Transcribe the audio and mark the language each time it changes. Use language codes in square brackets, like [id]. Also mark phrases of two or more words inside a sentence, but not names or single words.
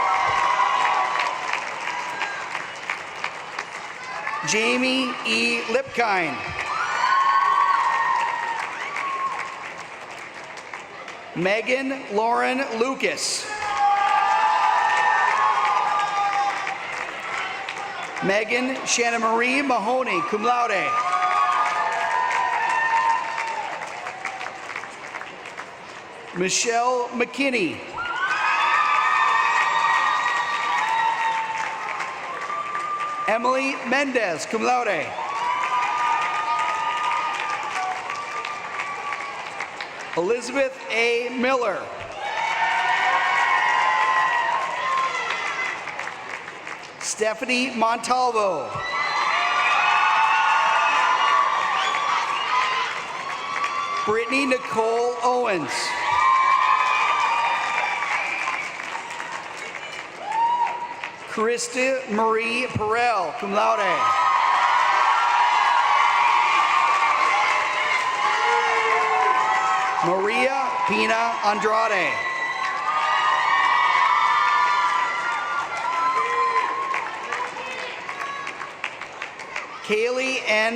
[en] Jamie E. Lipkind. Megan Lauren Lucas. Megan Shannon Marie Mahoney, [la] cum laude. [en] Michelle McKinney. Emily Mendez, [la] cum laude. [en] Elizabeth A. Miller. Stephanie Montalvo. Brittany Nicole Owens. Krista Marie Perel, [la] cum laude. [en] Maria Pina Andrade. Kaylee N.